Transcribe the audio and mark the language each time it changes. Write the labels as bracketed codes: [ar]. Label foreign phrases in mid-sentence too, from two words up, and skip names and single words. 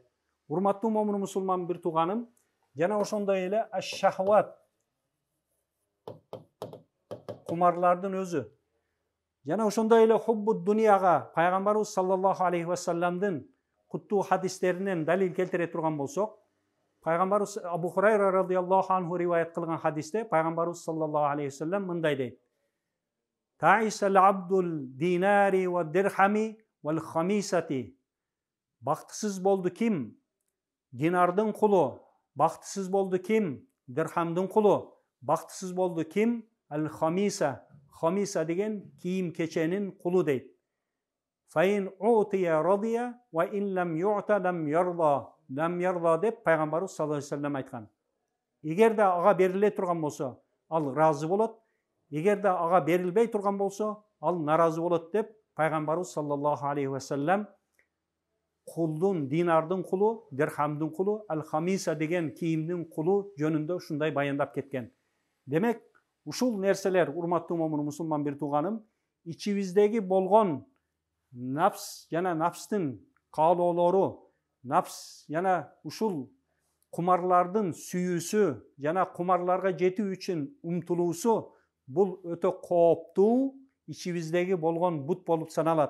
[ky] Урматтуу момун мусулман бир тууганым, жана ошондой эле аш-шахват кумарлардын өзү. Жана ошондой эле хуббу дүнияга пайгамбарыбыз [ar] صلى الله عليه و [ky] салламдын куттуу хадистеринен далил келтире турган болсок, пайгамбарыбыз Абу Хурайра [ar] رضي الله عنه [ky] риваят кылган хадисте пайгамбарыбыз [ar] صلى الله عليه و سلم [ky] мындай дейт: [ar] تعس عبد الدينار و الدرهم و الخميصة. [ky] Бактысыз болду ким? Динардын кулу. Бактысыз болду ким? Дирхамдын кулу. Бактысыз болду ким? Ал хамиса. Хамиса деген кийим кеченин кулу дейт. [ar] فإن أعطي رضي و إن لم يعط لم يرض. لم يرض [ky] деп пайгамбарыбыз [ar] صلى الله عليه و سلم [ky] айткан. Эгерде ага бериле турган болсо, ал разы болот. Эгерде ага берилбей турган болсо, ал наразы болот деп пайгамбарыбыз [ar] صلى الله عليه و سلم [ky] кулдун, динардын кулу, дирхамдын кулу, ал-хамиса деген кийимдин кулу жөнүндө ушундай баяндап кеткен. Демек, ушул нерселер, урматтуу момун мусулман бир тууганым, ичибиздеги болгон нафс жана нафстын каалоолору, нафс жана ушул кумарлардын сүйүүсү жана кумарларга жетүү үчүн умтулуусу бул өтө кооптуу ичибиздеги болгон бут болуп саналат.